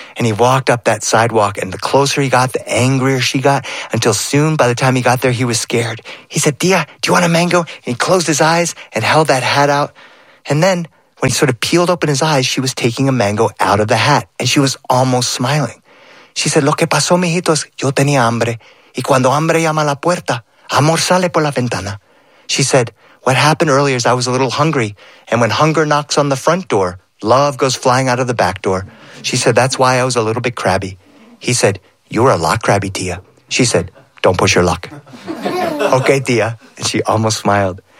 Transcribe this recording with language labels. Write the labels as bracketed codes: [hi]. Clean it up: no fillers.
[en] And he walked up that sidewalk, and the closer he got, the angrier she got, until soon, by the time he got there, he was scared. He said, tia, do you want a mango? And he closed his eyes and held that hat out. And then, when he sort of peeled open his eyes, she was taking a mango out of the hat, and she was almost smiling. She said, [es] lo que pasó, mijitos, yo tenía hambre. Y cuando hambre llama a la puerta, amor sale por la ventana. [en] She said, what happened earlier is I was a little hungry, and when hunger knocks on the front door, love goes flying out of the back door. She said, that's why I was a little bit crabby. He said, you're a lot crabby, tia. She said, don't push your luck. Okay, tia. And she almost smiled.